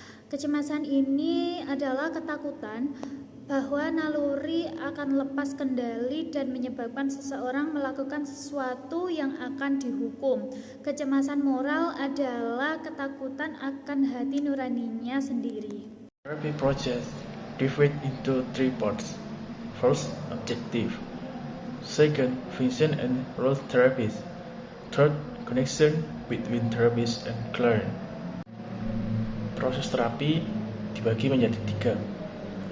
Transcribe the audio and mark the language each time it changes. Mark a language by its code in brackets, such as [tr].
[id] Kecemasan ini adalah ketakutan bahwa naluri akan lepas kendali dan menyebabkan seseorang melakukan sesuatu yang akan dihukum. Kecemasan moral adalah ketakutan akan hati nuraninya sendiri. [en] Therapy process divided into 3 parts. First, objective. Second, function and role therapies. Third, connection between therapist and client. [id] Proses terapi dibagi menjadi 3.